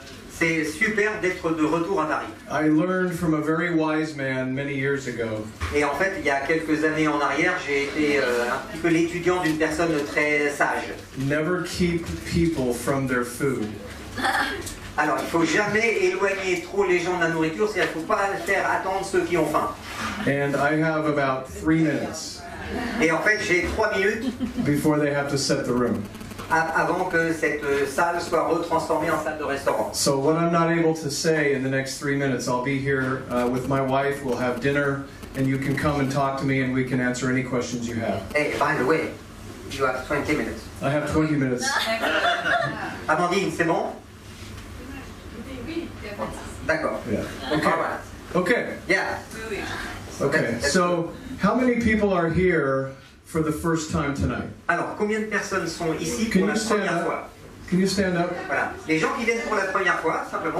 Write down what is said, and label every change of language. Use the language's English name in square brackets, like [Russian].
[French] C'est super d'être de retour à Paris. [English] I learned from a very wise man many years ago. [French] Et en fait, il y a quelques années en arrière, j'ai été un petit peu l'étudiant d'une personne très sage. [English] Never keep people from their food. [French] Alors, il ne faut jamais éloigner trop les gens de la nourriture, c'est-à-dire qu'il ne faut pas faire attendre ceux qui ont faim. [English] And I have about 3 minutes. [French] Et en fait, j'ai 3 minutes [English] before they have to set the room. [French] Avant que cette salle soit retransformée en salle de restaurant. [English] So what I'm not able to say in the next 3 minutes, I'll be here with my wife, we'll have dinner, and you can come and talk to me and we can answer any questions you have. Hey, by the way, you have 20 minutes. I have 20 minutes. [French] Amandine, c'est bon? D'accord. [English] Yeah. Okay. All right. Okay. Yeah. Okay. So, how many people are here for the first time tonight? [French] Alors, combien de personnes sont ici pour la première fois? [English] Can you stand up? [French] Voilà. Les gens qui viennent pour la première fois, simplement.